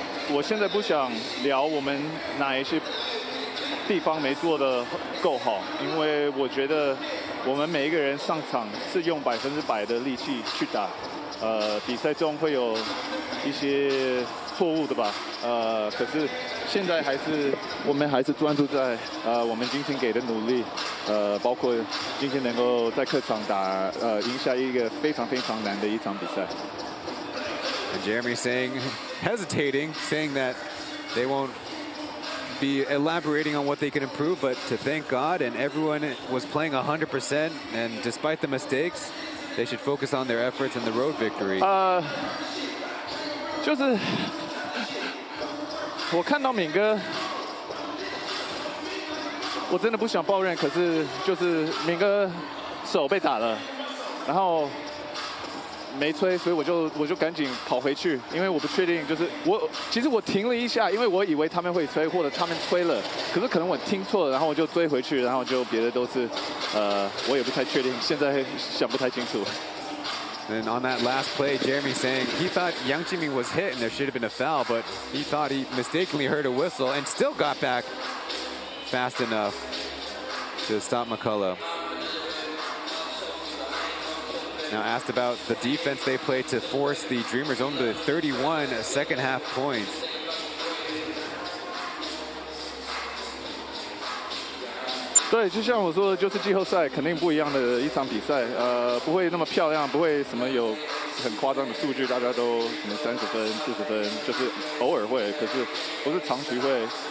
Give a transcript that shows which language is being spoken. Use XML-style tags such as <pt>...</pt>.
<zh>我现在不想聊我们哪一些地方没做得够好，因为我觉得我们每一个人上场是用100%的力气去打，比赛中会有一些错误的吧，可是现在我们还是专注在我们今天给的努力，包括今天能够在客场赢下一个非常难的一场比赛。</zh> <en>And Jeremy hesitating, saying that they won't be elaborating on what they can improve, but to thank God and everyone was playing 100%, and despite the mistakes, they should focus on their efforts and the road victory.</en> <zh>就是我看到敏哥，我真的不想抱怨，可是就是敏哥手被打了，然后没吹，所以我就赶紧跑回去，因为我不确定，就是其实我停了一下，因为我以为他们会吹，或者他们吹了，可是可能我听错了，然后我就追回去，然后就别的都是我也不太确定，现在想不太清楚。</zh> <en>Then on that last play, Jeremy saying he thought Yang Jimin was hit and there should have been a foul, but he thought he mistakenly heard a whistle and still got back fast enough to stop McCullough. Now asked about the defense they played to force the Dreamers home to 31 second half points.</en> <zh>"对，就像我说的，就是季后赛肯定不一样的一场比赛，不会那么漂亮，不会什么有很夸张的数据，大家都什么30分、40分，就是偶尔会，可是不是长期会，</zh>